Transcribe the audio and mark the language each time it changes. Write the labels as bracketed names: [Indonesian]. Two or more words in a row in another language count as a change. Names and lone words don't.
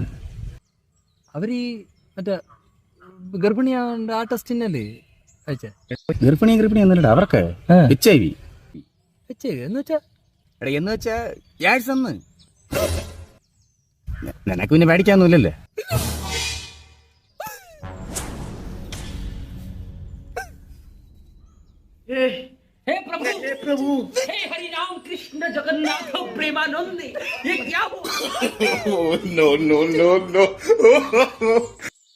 [Malayalam] അവര് മറ്റേ ഗർഭിണിയാണ്ട് ആ ടെസ്റ്റിനല്ലേ അയച്ചേ. ഗർഭിണി ഒന്നുമില്ല അവർക്ക് HIV എന്ന് വെച്ചാ യാഴ്സന്ന്. നിനക്ക് പിന്നെ പേടിക്കാനൊന്നുമില്ലല്ലേ. [Hindi] हे प्रभु हे हरि राम कृष्ण जगन्नाथ प्रेमानंद ये क्या हुआ? [English] नो